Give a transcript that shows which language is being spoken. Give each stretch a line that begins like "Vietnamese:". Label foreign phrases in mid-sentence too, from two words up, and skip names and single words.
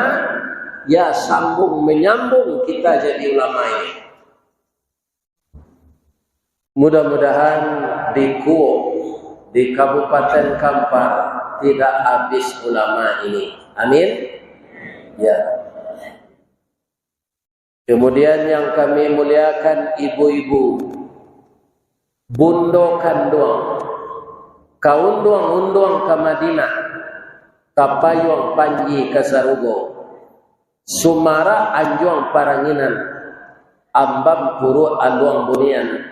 Indonesian: Ya sambung menyambung kita jadi ulama ini. Mudah-mudahan di Kuo, di Kabupaten Kampar tidak habis ulama ini. Amin. Ya. Kemudian yang kami muliakan ibu-ibu,
Minangkabau: bundo kanduang, kaunduang-unduang ke Madinah, kapayuang panji ke Sarugo, Sumara anjuang paranginan, ambam puru anduang bunian.